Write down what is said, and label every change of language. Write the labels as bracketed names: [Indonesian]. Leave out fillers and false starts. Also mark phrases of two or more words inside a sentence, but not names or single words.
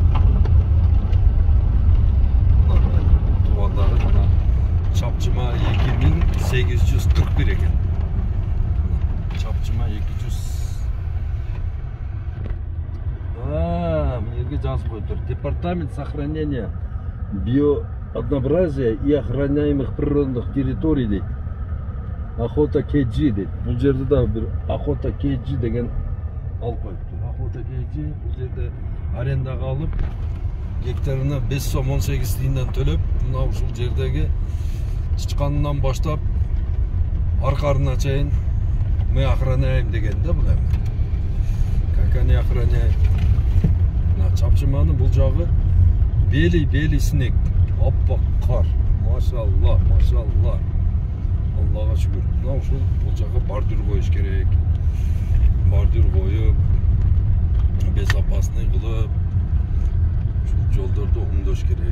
[Kyrgyz] Туугандары мына Чапчыма 2841 экен. Чапчыма 200. Мына жазып коюптур. [Russian] Департамент сохранения биооднообразия и охраняемых природных территорий дейт. [Kyrgyz] Охота Кеджи дейт. Бул жерде да бир Охота Кеджи деген алып коюптур. Охота Кеджи бул жерде арендага алып, гектарына 5 сом 18 тиынден төлөп, мына ушул жердеги чычканынан баштап аркарына чейин [Russian] мы охраняем [Kyrgyz] деген да бул эми. [Russian] Как они охраняют? [Kyrgyz] Мына Чапчыманын бул жагы [Russian] бели снег, [Kyrgyz] аппак кар. Машалла, машалла. Аллага шүгүр. Мына ушул бул жагы бордюр коюш керек. Бордюр коюп, безопасный кылып, ушул жолдорду оңдош керек.